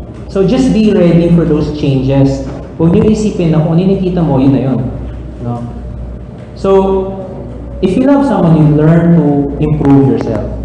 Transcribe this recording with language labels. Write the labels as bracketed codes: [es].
[en] So just be ready for those changes. [tl] Huwag niyo isipin na kung ano yung nakita mo, yun na yun. No? [en] So, if you love someone, you learn to improve yourself.